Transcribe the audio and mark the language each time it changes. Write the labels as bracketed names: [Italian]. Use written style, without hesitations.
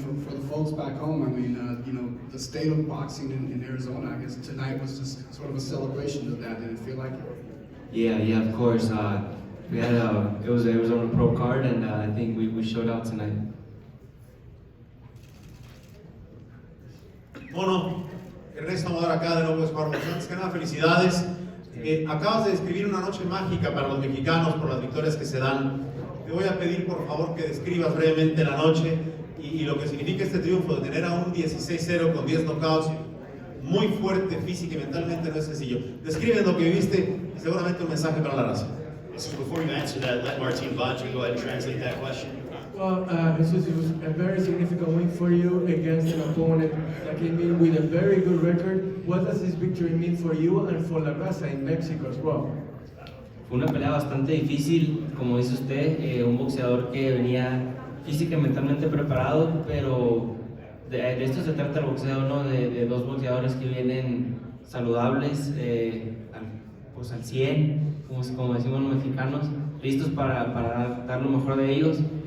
[English] For the folks back home, the state of boxing in Arizona, I guess tonight was just sort of a celebration of that. Did it feel like it? Yeah, of course. We had it was on a pro card, and I think we showed out tonight. [Spanish] Bueno, Ernesto Amador acá de nuevo es Ramos. Antes que nada, felicidades. Acabas de describir una noche mágica para los mexicanos por las victorias que se dan. Te voy a pedir por favor que describas brevemente la noche y lo que significa este triunfo de tener a un 16-0 con 10 knockouts. Muy fuerte física y mentalmente, no es sencillo. Describe lo que viviste y seguramente un mensaje para la raza. [English] So before you answer that, let Martin Baggio go ahead and translate that question. Well, Jesus, it was a very significant win for you against an opponent that came in with a very good record. What does this victory mean for you and for La Raza in Mexico as well? [Spanish] Fue una pelea bastante difícil, como dice usted, un boxeador que venía física y mentalmente preparado, pero de esto se trata el boxeo, ¿no? De dos boxeadores que vienen saludables, pues al 100, como decimos los mexicanos, listos para dar lo mejor de ellos.